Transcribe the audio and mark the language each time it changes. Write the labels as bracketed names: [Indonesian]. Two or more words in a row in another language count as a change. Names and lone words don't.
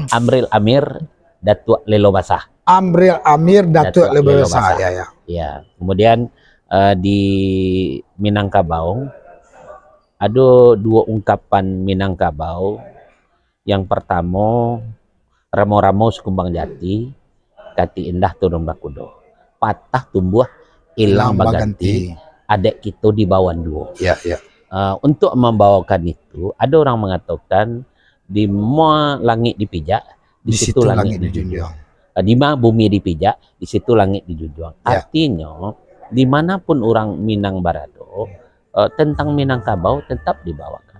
[Indonesian] Amril Amir Datuk Lelo Basah. Amril Amir Datuk Lelo Basah. Ya, ya. Ya. Kemudian di Minangkabau ada dua ungkapan Minangkabau. Yang pertama, [Minangkabau] ramo-ramo sekumbang jati, kati indah turun bakudo, patah tumbuh ilang baganti, adek kita di bawah dua. [Indonesian] Ya, ya. Untuk membawakan itu, ada orang mengatakan di mana langit dipijak, di situ langit dijunjung. Di mana bumi dipijak, di situ langit dijunjung. Ya. Artinya, dimanapun orang Minang Barado, tentang Minangkabau tetap dibawakan.